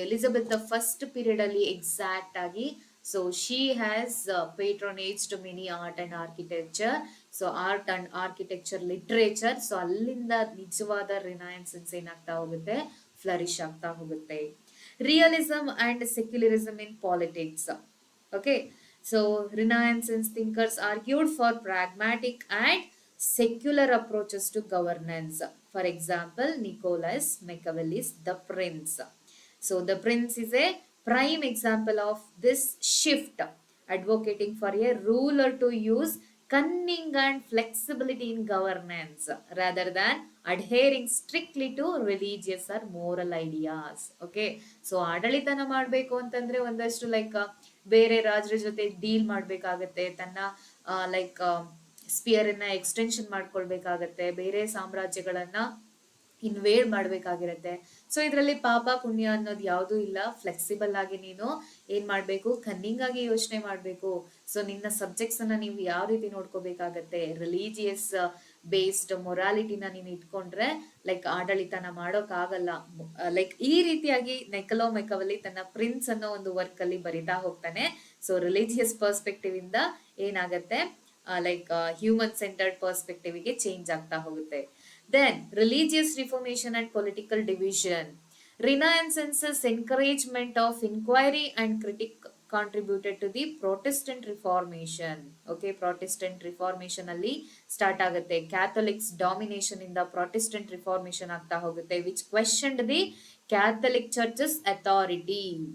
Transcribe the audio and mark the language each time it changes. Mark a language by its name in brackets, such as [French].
[English] Elizabeth the first period ಅಲ್ಲಿ exact ಆಗಿ, so she has patronage to many art and architecture. So art and architecture, literature. [Kannada] So ಅಲ್ಲಿಂದ ನಿಜವಾದ renaissance ಏನಾಗ್ತಾ ಹೋಗುತ್ತೆ, flourish ಆಗ್ತಾ ಹೋಗುತ್ತೆ. [English] Realism and secularism in politics. Okay, so Renaissance thinkers argued for pragmatic and secular approaches to governance. For example, Nicholas Machiavelli's The Prince. So The Prince is a prime example of this shift, advocating for a ruler to use cunning and flexibility in governance rather than adhering strictly to religious or moral ideas. [Kannada] Okay, so ಆಡಳಿತನ ಮಾಡಬೇಕು ಅಂತಂದ್ರೆ ಒಂದಷ್ಟು like ಬೇರೆ ರಾಜ್ಯರ ಜೊತೆ deal ಮಾಡ್ಬೇಕಾಗತ್ತೆ, ತನ್ನ like spear ಅನ್ನ extension ಮಾಡ್ಕೊಳ್ಬೇಕಾಗತ್ತೆ, ಬೇರೆ ಸಾಮ್ರಾಜ್ಯಗಳನ್ನ invade ಮಾಡ್ಬೇಕಾಗಿರತ್ತೆ. So ಇದರಲ್ಲಿ ಪಾಪ ಪುಣ್ಯ ಅನ್ನೋದು ಯಾವುದೂ ಇಲ್ಲ. ಫ್ಲೆಕ್ಸಿಬಲ್ ಆಗಿ ನೀನು ಏನ್ ಮಾಡ್ಬೇಕು, ಕನ್ನಿಂಗ್ ಆಗಿ ಯೋಚನೆ ಮಾಡ್ಬೇಕು. ಸೊ ನಿನ್ನ ಸಬ್ಜೆಕ್ಟ್ಸ್ ಅನ್ನ ನೀವು ಯಾವ ರೀತಿ ನೋಡ್ಕೋಬೇಕಾಗತ್ತೆ, ರಿಲಿಜಿಯಸ್ ಬೇಸ್ಡ್ ಮೊರಾಲಿಟಿನ ನೀನು ಇಟ್ಕೊಂಡ್ರೆ ಲೈಕ್ ಆಡಳಿತನ ಮಾಡೋಕ್ ಆಗಲ್ಲ. ಲೈಕ್ ಈ ರೀತಿಯಾಗಿ ನೈಕಲೋ ಮೆಕವಲಿ ತನ್ನ ಪ್ರಿನ್ಸ್ ಅನ್ನೋ ಒಂದು ವರ್ಕ್ ಅಲ್ಲಿ ಬರಿತಾ ಹೋಗ್ತಾನೆ. ಸೊ ರಿಲಿಜಿಯಸ್ ಪರ್ಸ್ಪೆಕ್ಟಿವ್ ಇಂದ ಏನಾಗತ್ತೆ, ಲೈಕ್ ಹ್ಯೂಮನ್ ಸೆಂಟರ್ಡ್ ಪರ್ಸ್ಪೆಕ್ಟಿವ್ ಗೆ ಚೇಂಜ್ ಆಗ್ತಾ ಹೋಗುತ್ತೆ. [English] Then religious reformation and political division. Renaissance's encouragement of inquiry and critique contributed to the Protestant Reformation. [Kannada] Okay, Protestant Reformation ಅಲ್ಲಿ ಸ್ಟಾರ್ಟ್ ಆಗುತ್ತೆ. Catholics domination ಇಂದ Protestant Reformation ಆಗ್ತಾ ಹೋಗುತ್ತೆ, [English] which questioned the Catholic Church's authority.